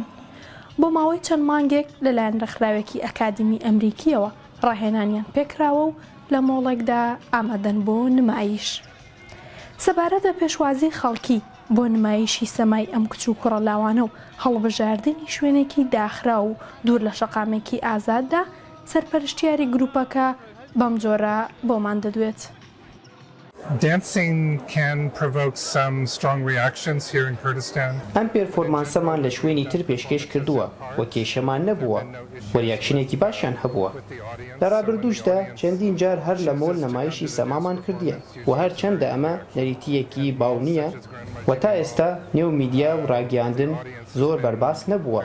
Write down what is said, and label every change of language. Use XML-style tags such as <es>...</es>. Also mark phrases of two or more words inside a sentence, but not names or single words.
<ckb>بۆ ماوەی چەند مانگێک لەلایەن ڕێکخراوێکی ئەکادمی ئەمریکیەوە ڕاهێنانیان پێکراوە و لە مۆڵێکدا ئامادەن بۆ نمایش. سەبارەت بە پێشوازی خەڵکی بۆ نمایشی سەمای ئەم کچ و کوڕە لاوانە و هەڵبژاردننی شوێنێکی داخرا و دوور لە شەقامێکی ئازاددا سەرپەرشتیاری گروپەکە بەم جۆرە بۆمان دەدوێت.</ckb> <en>Dancing can provoke some strong reactions here in Kurdistan.</en> <ckb>ئەم پێرفۆرمانسەمان لە شوێنی تر پێشکەش کردووە و کێشەمان نەبووە و ریاکشنێکی باشیان هەبووە. لە ڕابردووشدا چەندین جار هەر لە مۆڵ نەمایشی سەمامان کردیە و هەر چەندە ئەمە نەریتیەکی باو نییە و تا ئێستا نێو میدیا و ڕاگەاندن زۆر بەرباس نەبووە.</ckb>